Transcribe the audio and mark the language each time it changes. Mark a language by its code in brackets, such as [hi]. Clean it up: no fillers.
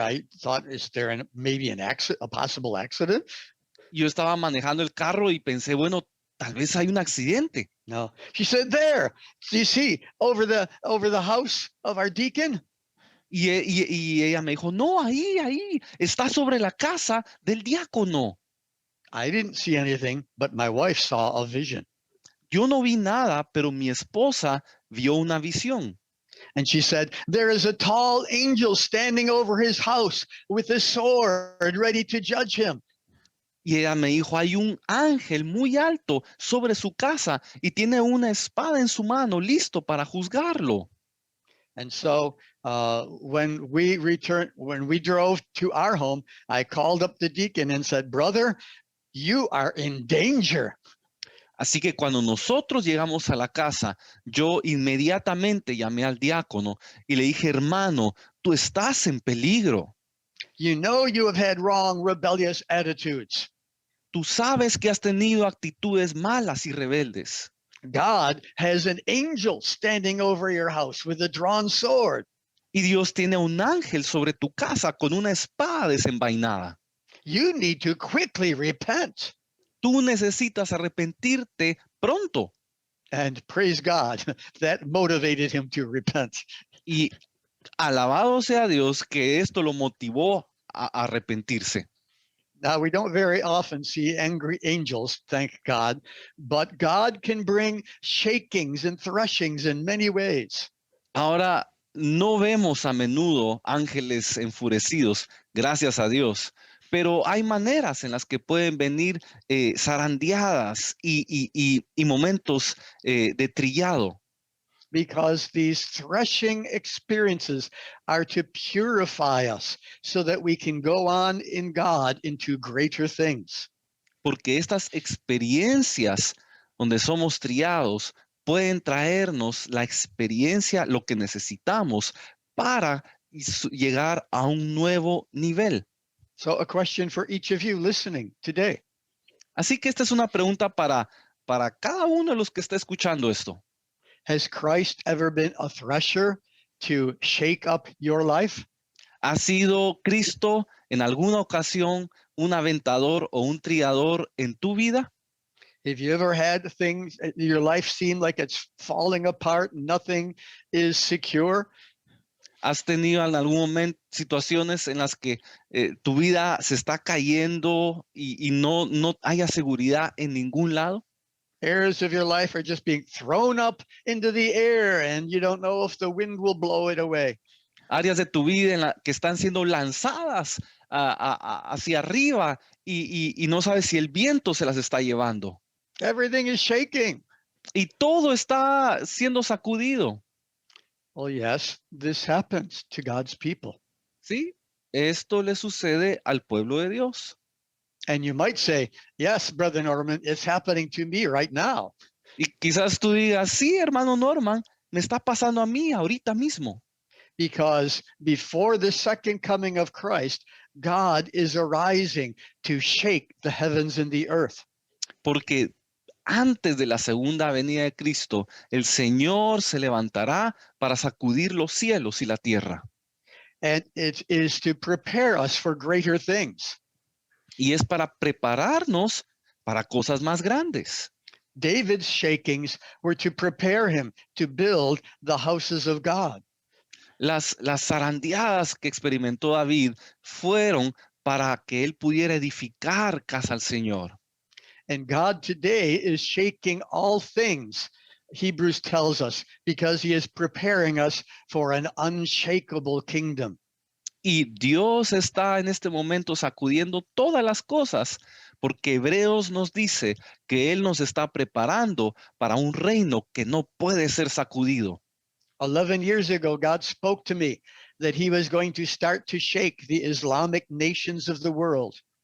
[en] I thought, is there maybe an accident, a possible accident? [es] Yo estaba manejando el carro y pensé, bueno, tal vez hay un accidente. [en] No. She said, "There. Do you see over the house of our deacon?" [es] Y ella me dijo, no, ahí, está sobre la casa del diácono. [en] I didn't see anything, but my wife saw a vision. [es] Yo no vi nada, pero mi esposa vio una visión. [en] And she said, "There is a tall angel standing over his house with a sword ready to judge him." [es] Y ella me dijo, hay un ángel muy alto sobre su casa y tiene una espada en su mano, listo para juzgarlo. [en] And so when we drove to our home, I called up the deacon and said, "Brother, you are in danger." [es] Así que cuando nosotros llegamos a la casa, yo inmediatamente llamé al diácono y le dije, hermano, tú estás en peligro. [en] You know you have had wrong, rebellious attitudes. [es] Tú sabes que has tenido actitudes malas y rebeldes. [en] God has an angel standing over your house with a drawn sword. [es] Y Dios tiene un ángel sobre tu casa con una espada desenvainada. [en] You need to quickly repent. [es] Tú necesitas arrepentirte pronto. [en] And praise God, that motivated him to repent. [es] Y alabado sea Dios que esto lo motivó a arrepentirse. [en] Now, we don't very often see angry angels, thank God, but God can bring shakings and threshings in many ways. [es] Ahora, no vemos a menudo ángeles enfurecidos, gracias a Dios, pero hay maneras en las que pueden venir zarandeadas y momentos de trillado. [en] Because these threshing experiences are to purify us so that we can go on in God into greater things. [es] Porque estas experiencias donde somos trillados pueden traernos la experiencia, lo que necesitamos para llegar a un nuevo nivel. [en] So a question for each of you listening today. [es] Así que esta es una pregunta para cada uno de los que está escuchando esto. [en] Has Christ ever been a thresher to shake up your life? [es] ¿Ha sido Cristo en alguna ocasión un aventador o un trillador en tu vida? [en] Have you ever had things, your life seem like it's falling apart, nothing is secure? [es] ¿Has tenido en algún momento situaciones en las que tu vida se está cayendo y no haya seguridad en ningún lado? [en] Areas of your life are just being thrown up into the air and you don't know if the wind will blow it away. [es] Áreas de tu vida que están siendo lanzadas hacia arriba y no sabes si el viento se las está llevando. [en] Everything is shaking. [es] Y todo está siendo sacudido. [en] Well, yes, this happens to God's people. [es] Sí, esto le sucede al pueblo de Dios. [en] And you might say, "Yes, Brother Norman, it's happening to me right now." [es] Y quizás tú digas, sí, hermano Norman, me está pasando a mí ahorita mismo. [en] Because before the second coming of Christ, God is arising to shake the heavens and the earth. [es] Porque antes de la segunda venida de Cristo, el Señor se levantará para sacudir los cielos y la tierra. [en] And it is to prepare us for greater things. [es] Y es para prepararnos para cosas más grandes. [en] David's shakings were to prepare him to build the houses of God. [es] Las zarandeadas que experimentó David fueron para que él pudiera edificar casa al Señor. [en] And God today is shaking all things, Hebrews tells us, because he is preparing us for an unshakable kingdom. [es] Y Dios está en este momento sacudiendo todas las cosas, porque Hebreos nos dice que Él nos está preparando para un reino que no puede ser sacudido. [en] 11 years ago, God spoke to me that he was going to start to shake the Islamic nations of the world.